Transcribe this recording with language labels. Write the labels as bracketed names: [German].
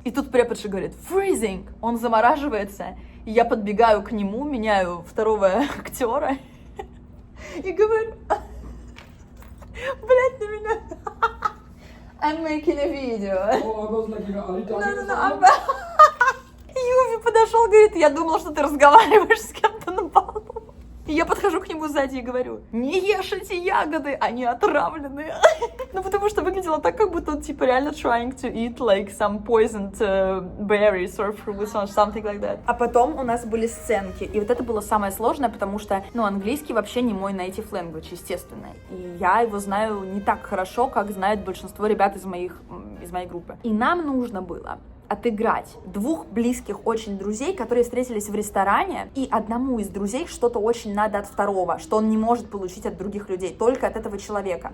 [Russian] И тут преподша говорит: freezing. Он замораживается, и я подбегаю к нему, меняю второго актера и говорю: блять, на меня. [English] I'm making a video. [Russian] Юви подошел, говорит: я думал, что ты разговариваешь с кем-то на полу. И я подхожу к нему сзади и говорю: не ешь эти ягоды, они отравленные. Ну, потому что выглядело так, как будто он, типа, реально [English] trying to eat, like, some poisoned berries or fruits or something like that. [Russian] А потом у нас были сценки, и вот это было самое сложное, потому что, ну, английский вообще не мой native language, естественно. И я его знаю не так хорошо, как знают большинство ребят из моей группы. И нам нужно было отыграть двух близких очень друзей, которые встретились в ресторане, и одному из друзей что-то очень надо от второго, что он не может получить от других людей, только от этого человека.